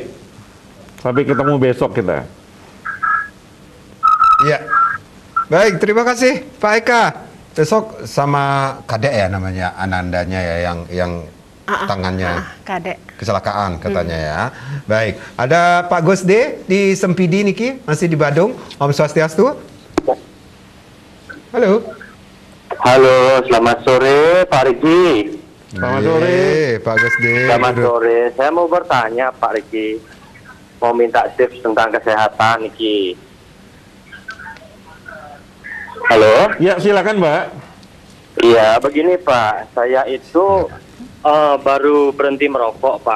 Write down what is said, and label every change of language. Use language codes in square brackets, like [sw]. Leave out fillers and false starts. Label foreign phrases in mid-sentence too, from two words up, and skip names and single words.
[id] Sampai ketemu besok kita. Iya. Baik, terima kasih Pak Eka. Besok sama kadek ya namanya, Anandanya ya yang tangannya Kadek. kecelakaan katanya ya. Baik, ada Pak Gosde di Sempidi Niki, masih di Badung. Om Swastiastu. Halo. Halo, selamat sore Pak Riki. Selamat sore. Pak Gosde. Selamat sore. Saya mau bertanya Pak Riki. Mau minta tips tentang kesehatan Niki. Halo? Ya, silakan, Mbak. Iya, begini Pak. Saya itu baru berhenti merokok, Pak.